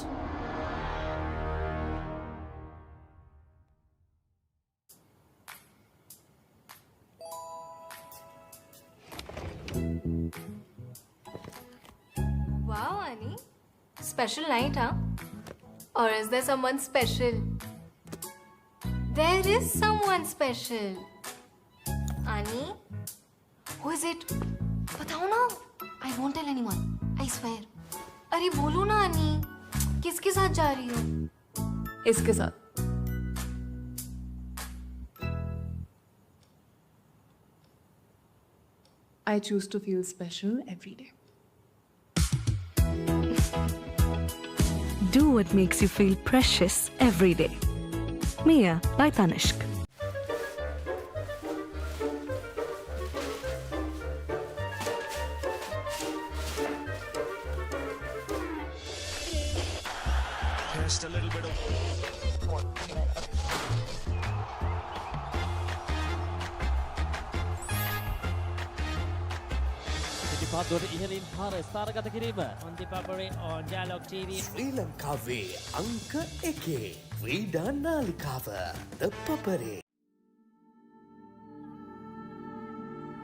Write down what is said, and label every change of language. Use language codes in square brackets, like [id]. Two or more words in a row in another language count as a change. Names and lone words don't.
[en] Wow, Annie. Special night, huh? Or is there someone special? There is someone special. Annie? Who is it? [hi] बताओ ना. [en] I won't tell anyone. I swear. [hi] अरे बोलो ना Annie. किसके साथ जा रही हो? इसके साथ. [en] I choose to feel special every day. Do what makes you feel precious every day. Mia by Tanishq. just a little bit of [si] පිටිපත්වල ඉහළින් පාර ස්ථානගත කිරීම [en] on the Papare on Dialogue TV. [si] ශ්‍රී ලංකාවේ අංක 1 ක්‍රීඩා නාලිකාව The Papare.